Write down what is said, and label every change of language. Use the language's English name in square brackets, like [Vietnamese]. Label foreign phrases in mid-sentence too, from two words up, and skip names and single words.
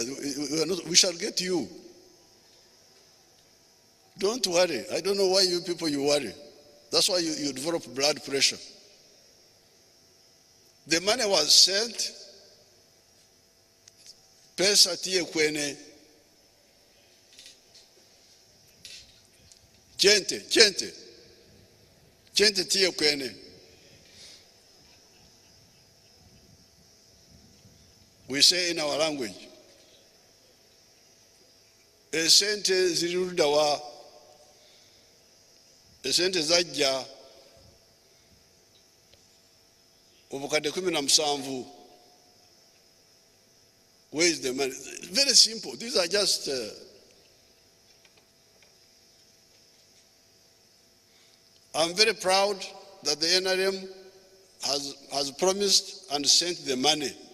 [English] We shall get you. Don't worry. I don't know why you people you worry. That's why you develop blood pressure. The money was sent. [Acoli] Pesa tie kwene. Gente tie kwene. [English] We say in our language, [Ganda] esente zirirudawa, esente zajja obukadde 17. [English] Where is the money? Very simple. These are just I'm very proud that the NRM has promised and sent the money.